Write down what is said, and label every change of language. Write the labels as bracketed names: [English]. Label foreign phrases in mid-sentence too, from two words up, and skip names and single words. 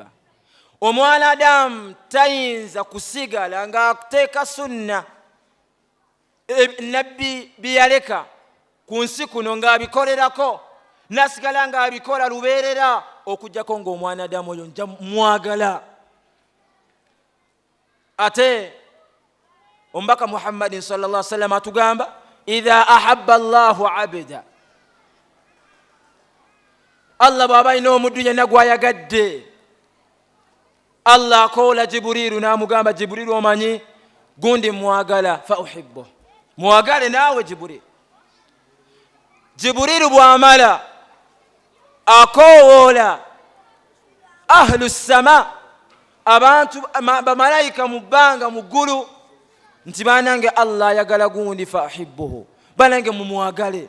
[Ganda] Omwana Adamu tayinza kusigala nga akuteeka sunna nabbi byeyaleka ku nsi kuno ng'abikolerako, nasigala ng'abikola lubeerera okujjako ng'omwana Adamu oyo nja mwagala. Ate omubaka Muhammadin [Arabic] صلى الله عليه وسلم [Ganda] atugamba [Arabic] إذا أحب الله عبدا, [Ganda] Allah bw'aba alina omuddu yenna gw'ayagadde, Allah akoola Jibuliru n'amugamba Jibuliru omanyi gundi mwagala [Arabic] فأحب, [Ganda] mwagale naawe Jibuliru. Jibuliru bw'amala akoowoola [Arabic] أهل السماء, [Ganda] abantu bamalayika mu bbanga mu ggulu, nti banange Allah ayagala gundi [Arabic] فأحبوه, [Ganda] banange mumwagale.